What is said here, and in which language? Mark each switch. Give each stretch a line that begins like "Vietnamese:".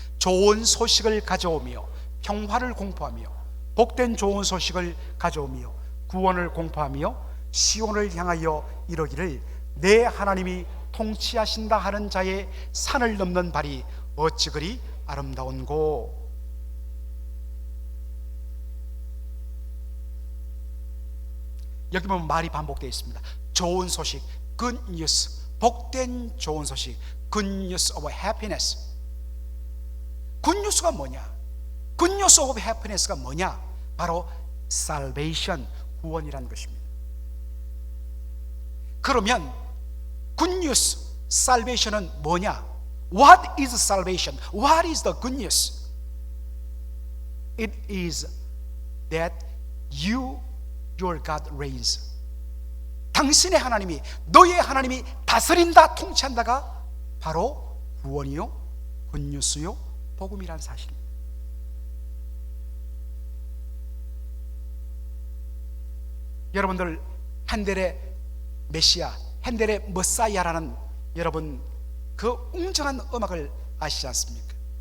Korean: 좋은 소식을 가져오며 평화를 공포하며 복된 좋은 소식을 가져오며 구원을 공포하며 시온을 향하여 이러기를 내 하나님이 통치하신다 하는 자의 산을 넘는 발이 어찌 그리 아름다운고. 여기 보면 말이 반복되어 있습니다. 좋은 소식,
English: good news,
Korean: 복된 좋은 소식,
English: good news of happiness. good news
Korean: 가 뭐냐?
English: good news of happiness
Korean: 가 뭐냐? 바로 salvation, 구원이라는 것입니다. 그러면
English: good news,
Korean: salvation은 뭐냐?
English: What is salvation? What is the good news? It is that your God reigns.
Korean: 당신의 하나님이, 너의 하나님이 다스린다, 통치한다가 바로 구원이요, 굿뉴스요, 복음이라는 사실입니다. 여러분들, 핸델의 메시아, 핸델의 머사이아라는 여러분 그 웅장한 음악을 아시지 않습니까?